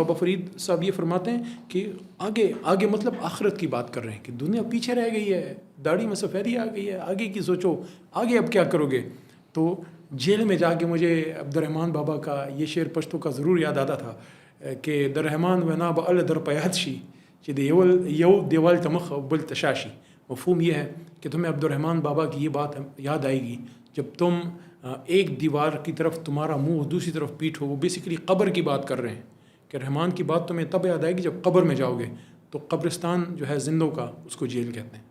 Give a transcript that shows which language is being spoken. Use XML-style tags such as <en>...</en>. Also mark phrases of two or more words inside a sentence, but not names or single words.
<ur>بابا فرید صاحب یہ فرماتے ہیں کہ آگے مطلب آخرت کی بات کر رہے ہیں کہ دنیا پیچھے رہ گئی ہے, داڑھی میں سفیدی آ گئی ہے, آگے کی سوچو, آگے اب کیا کرو گے. تو جیل میں جا کے مجھے عبدالرحمان بابا کا یہ شعر پشتو کا ضرور یاد آتا تھا کہ</ur> <ps>دررحمان ونا بل در پیات شی یو دیوال تمخ بل تشاشی.</ps> <ur>مفہوم یہ ہے کہ تمہیں عبدالرحمان بابا کی یہ بات یاد آئے گی جب تم ایک دیوار کی طرف تمہارا منہ دوسری طرف پیٹھ ہو. وہ بیسیکلی قبر کی بات کر رہے ہیں کہ رحمان کی بات تمہیں تب یاد آئے گی جب قبر میں جاؤ گے. تو قبرستان جو ہے زندوں کا, اس کو جیل کہتے ہیں.</ur>